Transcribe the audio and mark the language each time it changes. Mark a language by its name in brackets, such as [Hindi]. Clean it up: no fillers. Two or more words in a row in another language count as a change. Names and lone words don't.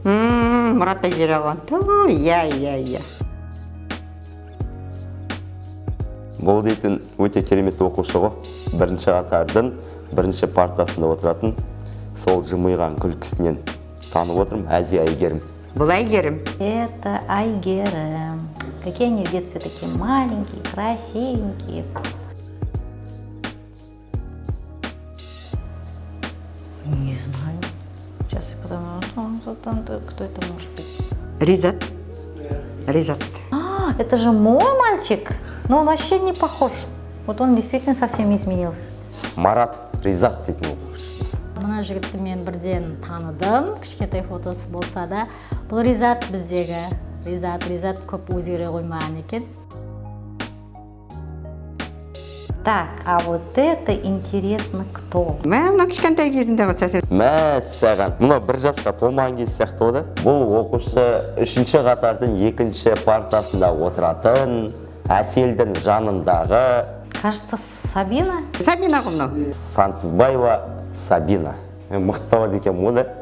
[Kazakh] Мұрат Айзере алған. Иә. Бұл дейтін өте керемет оқушы ғой. 1-ші қатардың 1-ші партасында отыратын, сол жымиған күлкісінен танып отырмын, Әзи Айгерім. Бұл Айгерім. [Russian] Это Айгерім. Какие они в детстве такие маленькие, красивенькие. Не знаю. Сейчас я подумаю, кто это может быть. Ризат. Это же мой мальчик. Но он вообще не похож. Вот он действительно совсем изменился. [Kazakh] Маратов Ризат дейтін оқушымыз. Мына жігітті мен бірден таныдым, кішкентай фотосы болса да. Бұл Ризат біздегі. Ризат көп өзгере қоймаған екен. [Russian] Так, а вот это интересно кто? [Kazakh] Мына кішкентай кезінде ғылса. Мәссаған, мұна 1 жасқа толмаған кез сияқты ода. Бұл оқушы 3-ші қатардың 2-ші партасында отыратын, Әселдің жанындағы... [Russian] Кажется, Сабина? [Kazakh] Сабина ғой мынау. Сансызбаева Сабина. Мықтауад екен мұны.